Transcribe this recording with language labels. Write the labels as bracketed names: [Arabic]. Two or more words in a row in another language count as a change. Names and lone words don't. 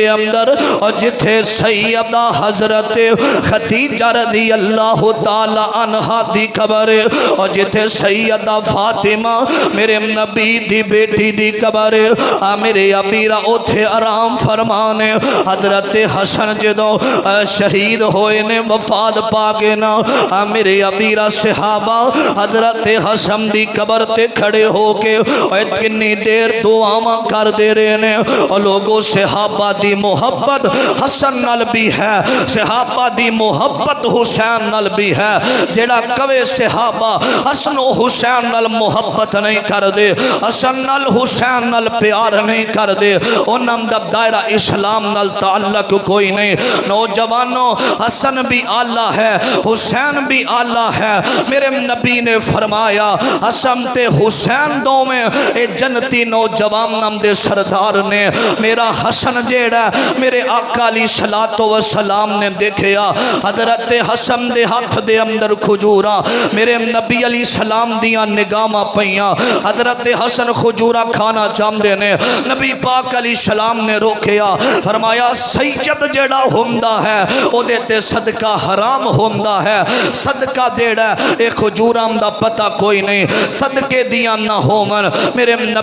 [Punjabi] اندر اور جتھے سیدہ حضرت خدیجہ رضی اللہ تعالیٰ عنہا دی قبر اور جتھے سیدہ فاطمہ میرے نبی دی بیٹی دی قبر آ میرے امیرا اوتھے آرام فرمانے حضرت حسن جدوں شہید ہوئے نے وفات پا گئے نا آ میرے امیرا صحابہ حضرت حسن دی قبر تے کھڑے ہو کے اتنی دیر دعاواں کر دے رہے نے. اور لوگوں صحابہ دی محبت حسن نال بھی ہے, صحابہ دی محبت حسین نال بھی ہے. جیڑا کوے صحابہ حسن و حسین نال محبت نہیں کر دے, حسن نال حسین نال پیار نہیں کر دے, انہاں دا دائرہ اسلام نال تعلق کوئی نہیں. نوجوانوں, حسن بھی آلہ ہے, حسین بھی آلہ ہے. میرے نبی نے فرمایا حسن تے حسین دو میں اے جنتی نوجوان نام دے سردار نے. میرا حسن جیڑا میرے آقا علیہ الصلوۃ والسلام نے دیکھیا حضرت حسن دے ہاتھ دے اندر کھجوراں, میرے نبی علیہ السلام دیاں نگاہاں پیاں. حضرت حسن کھجورا کھانا چاہندے نے, نبی پاک علیہ السلام نے روکیا, فرمایا سید جیڑا ہوندا ہے او دے تے صدقہ حرام ہوندا ہے. صدقہ جیڑا اے کھجوراں دا پتہ کوئی نہیں, صدقے دیاں نہ ہون. میرے نبی